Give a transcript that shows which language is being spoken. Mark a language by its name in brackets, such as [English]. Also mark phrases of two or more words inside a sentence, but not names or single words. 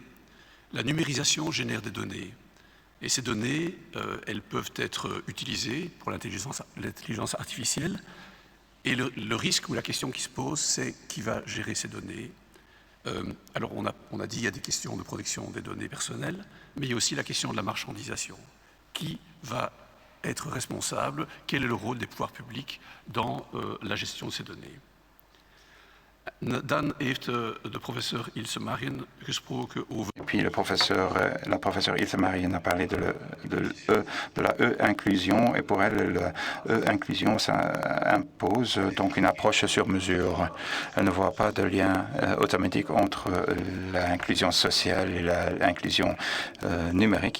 [French] La numérisation génère des données, et ces données, elles peuvent être utilisées pour l'intelligence artificielle, et le risque ou la question qui se pose, c'est qui va gérer ces données. Alors on a dit qu'il y a des questions de protection des données personnelles, mais il y a aussi la question de la marchandisation. Qui va être responsable? Quel est le rôle des pouvoirs publics dans la gestion de ces données? [Dutch] Dan heeft de professeur Ilse Marien gesproken over... [French] Et puis la professeure Ilse Marien a parlé de la E-inclusion, et pour elle, la E-inclusion, ça impose donc une approche sur mesure. Elle ne voit pas de lien automatique entre l'inclusion sociale et l'inclusion numérique.